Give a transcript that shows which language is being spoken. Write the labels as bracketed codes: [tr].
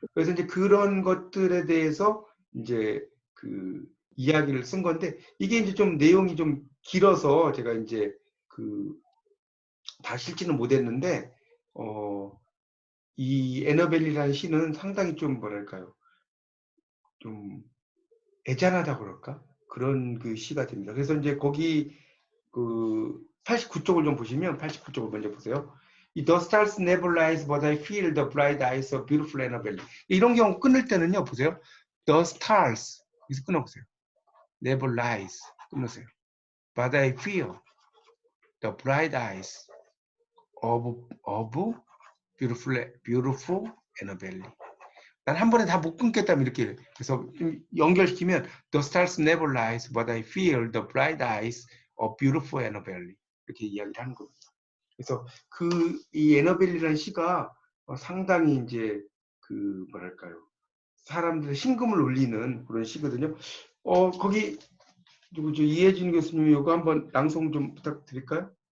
[ko] 그래서 이제 그런 것들에 대해서 이제 이야기를 쓴 건데 이게 이제 좀 내용이 좀 길어서 제가 이제 다 읽지는 못했는데 이 에너벨리라는 시는 상당히 좀 뭐랄까요, 좀 애잔하다 그럴까 그런 시가 됩니다. 그래서 이제 거기 89쪽을 좀 보시면 89쪽을 먼저 보세요. [en] 이 The stars never rise, but I feel the bright eyes of beautiful Annabelle. [ko] 이런 경우 끊을 때는요, 보세요. [en] The stars [ko] 여기서 끊어보세요. [en] Never rise [ko] 끊으세요. [en] But I feel the bright eyes of beautiful Annabelle. [ko] 난 한 번에 다 못 끊겠다면 이렇게 그래서 좀 연결시키면 [en] The stars never rise, but I feel the bright eyes of beautiful Annabelle. [ko] 이렇게 이야기를 하는 겁니다. 그래서 이 에너벨리라는 시가 상당히 이제 뭐랄까요, 사람들의 심금을 울리는 그런 시거든요. 거기 누구죠? 이혜진 교수님 이거 한번 낭송 좀 부탁드릴까요?